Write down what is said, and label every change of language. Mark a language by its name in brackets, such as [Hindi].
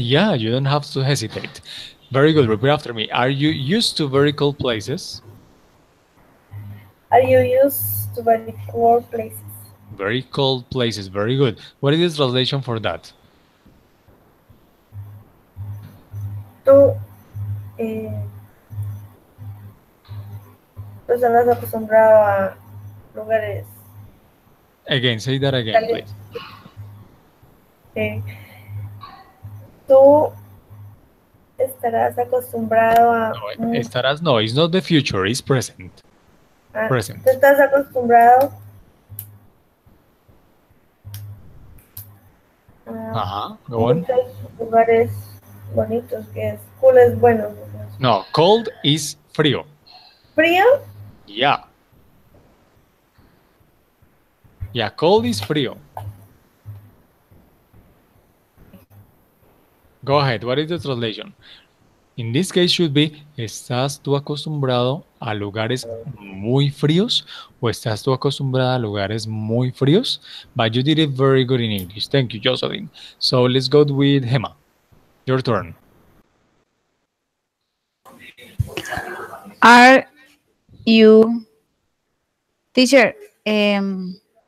[English] Yeah, you don't have to hesitate. Very good. Repeat after me. Are you used to very cold places? Are you used to very cool places? Very cold places. Very good. What is the translation for that? [Spanish] Tú, eh, tú estás acostumbrado a lugares [English] Again, say that again, [Spanish] calientes. [English] please. [Spanish] Eh, tú estarás acostumbrado [English] No, [Spanish] a, estarás no. [English] It's not the future. It's present. [Spanish] tú [English] Present. [Spanish] estás acostumbrado a [English] Go on. [Spanish] muchos lugares bonitos, que es cool, es bueno. [English] No, cold is frío. [Spanish] Frío, [English] Yeah. Yeah, cold is frío. Go ahead. What is the translation? In this case should be, [Spanish] ¿estás tú acostumbrado a lugares muy fríos o estás tú acostumbrada a lugares muy fríos? [English] But you did it very good in English. Thank you, Jocelyn. So let's go with Gemma. Your turn. Are you, teacher? Um,